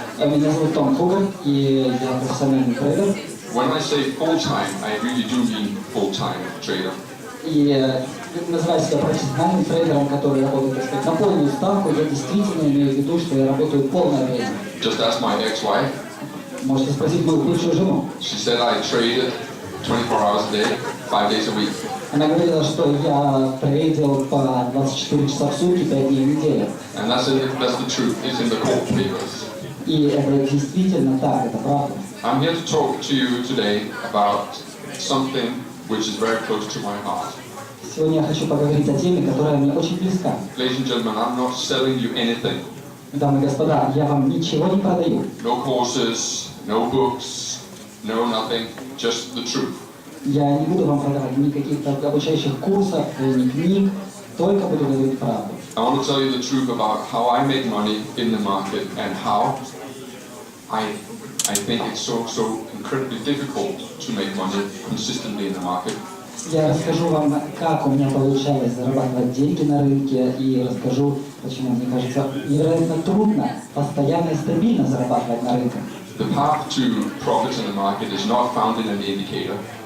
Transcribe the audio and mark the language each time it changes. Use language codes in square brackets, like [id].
[ru] Меня зовут Том Хугарда, и я профессиональный трейдер. [en] When I say full-time, I really do mean full-time trader. [ru] И называю себя профессиональным трейдером, который работает, так сказать, на полную ставку. Я действительно имею в виду, что я работаю полное время. [en] Just ask my ex-wife. [ru] Можете спросить мою бывшую жену. [en] She said I traded 24 hours a day, 5 days a week. [ru] Она говорила, что я трейдил по 24 часа в сутки, 5 дней в неделю. [en] And that's the truth. It's in the court papers. [ru] И это действительно так, это правда. [en] I'm here to talk to you today about something which is very close to my heart. [ru] Сегодня я хочу поговорить о теме, которая мне очень близка. [en] Ladies and gentlemen, I'm not selling you anything. [ru] Дамы и господа, я вам ничего не продаю. [en] No courses, no books, no nothing, just the truth. [ru] Я не буду вам продавать ни каких-то обучающих курсов, ни книг, только буду говорить правду. [en] I want to tell you the truth about how I make money in the market and how I think it's so incredibly difficult to make money consistently in the market. [ru] Я расскажу вам, как у меня получалось зарабатывать деньги на рынке, и расскажу, почему, мне кажется, невероятно трудно постоянно и стабильно зарабатывать на рынке. [en] The path to profit in the market is not found in an indicator.